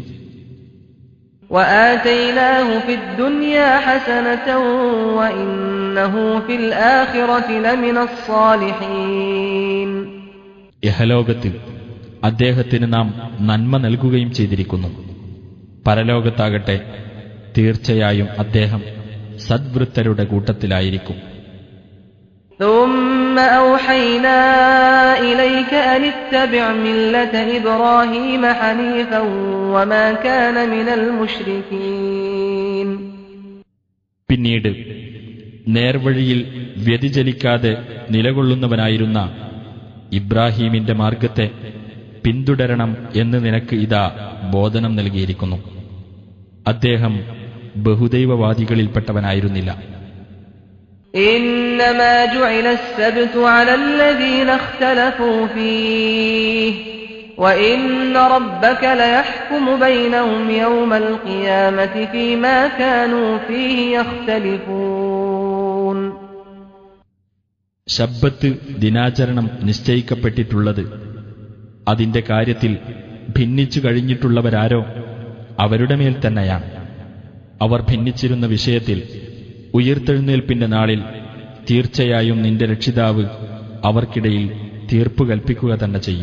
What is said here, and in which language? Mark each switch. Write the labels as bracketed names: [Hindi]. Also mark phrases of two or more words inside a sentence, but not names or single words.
[Arabic] وآتيناه في الدنيا حسنة وإنه في الآخرة لمن الصالحين. [Malayalam] ഇഹലോകത്ത് അദ്ദേഹത്തിന് നാം നന്മ നൽകുകയും ചെയ്തിരിക്കുന്നു. പരലോകത്താകട്ടെ തീർച്ചയായും അദ്ദേഹം സദ്വൃത്തരുടെ കൂട്ടത്തിലായിരിക്കും. [Arabic] ثم أوحينا إليك أن اتبع ملة إبراهيم حنيفا وما كان من المشركين. [Malayalam] പിന്നീട് നേർവഴിയിൽ വ്യതിചലിക്കാതെ നിലകൊള്ളുന്നവനായിരുന്ന ഇബ്രാഹീമിന്റെ മാർഗത്തെ പിന്തുടരണം എന്ന് നിനക്ക് ഇതാ ബോധനം നൽകിയിരിക്കുന്നു. അദ്ദേഹം ബഹുദൈവവാദികളിൽപ്പെട്ടവനായിരുന്നില്ല. [Arabic] إنما جعل السبت على الذين اختلفوا فيه وإن ربك ليحكم بينهم يوم القيامة فيما كانوا فيه يختلفون. [Malayalam] ശബ്ബത്ത് ദിനാചരണം നിശ്ചയിക്കപ്പെട്ടിട്ടുള്ളത് അതിന്റെ കാര്യത്തിൽ ഭിന്നിച്ചു കഴിഞ്ഞിട്ടുള്ളവരാരോ അവരുടെ മേൽ തന്നെയാണ്. അവർ ഭിന്നിച്ചിരുന്ന വിഷയത്തിൽ ഉയിർത്തെഴുന്നേൽപ്പിന്റെ നാളിൽ തീർച്ചയായും നിന്റെ രക്ഷിതാവ് അവർക്കിടയിൽ തീർപ്പ് കൽപ്പിക്കുക തന്നെ ചെയ്യും.